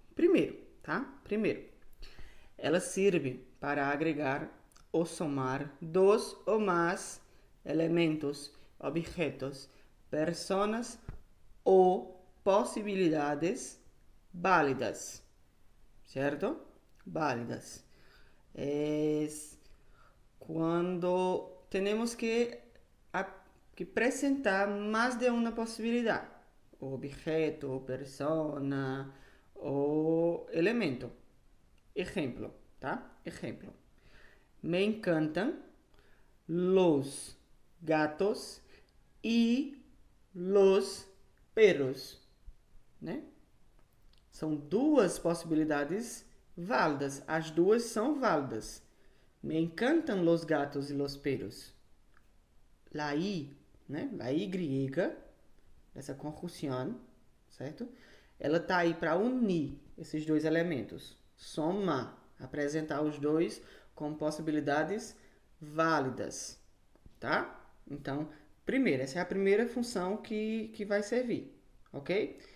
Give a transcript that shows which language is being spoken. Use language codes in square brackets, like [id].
[pt] Primeiro, tá? Primeiro, ela serve para agregar ou somar dois ou mais elementos, objetos, personas ou possibilidades válidas, certo? Válidas. [es] Es cuando tenemos que presentar más de una posibilidad, objeto, persona o elemento. Ejemplo, ¿tá? Ejemplo. Me encantan los gatos y los perros, né? [pt] São duas possibilidades válidas. As duas são válidas. [es] Me encantan los gatos y los perros. La I, né? [pt] La Y, essa conjunção, certo? Ela tá aí para unir esses dois elementos. Soma, apresentar os dois como possibilidades válidas, tá? Então, primeiro, essa é a primeira função que vai servir, ok?